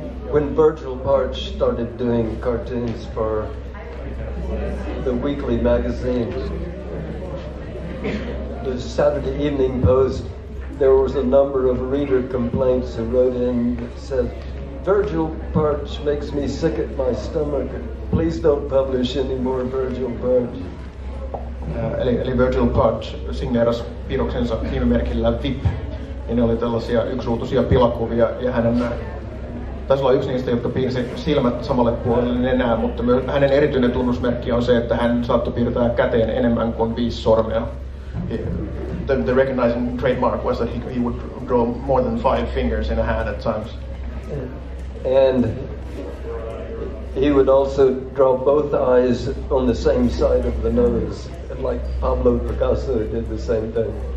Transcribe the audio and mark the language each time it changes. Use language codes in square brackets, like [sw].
[en] When Virgil Parch started doing cartoons for the weekly magazines, the Saturday Evening Post, there was a number of reader complaints who wrote in that said, "Virgil Parch makes me sick at my stomach. Please don't publish any more Virgil Parch." [fi] Eli Virgil Parch signeerasi piirroksensa nimimerkillä VIP. ja ne oli tällaisia yksiruutuisia pilakuvia, ja hänen taisi olla yksi niistä, jotka piirsi silmät samalle puolelle nenää, mutta hänen erityinen tunnusmerkki on se, että hän saattoi piirtää käteen enemmän kuin 5 sormea. [en] The recognizing trademark was that he would draw more than 5 fingers in a hand at times. And he would also draw both eyes on the same side of the nose, like Pablo Picasso did the same thing.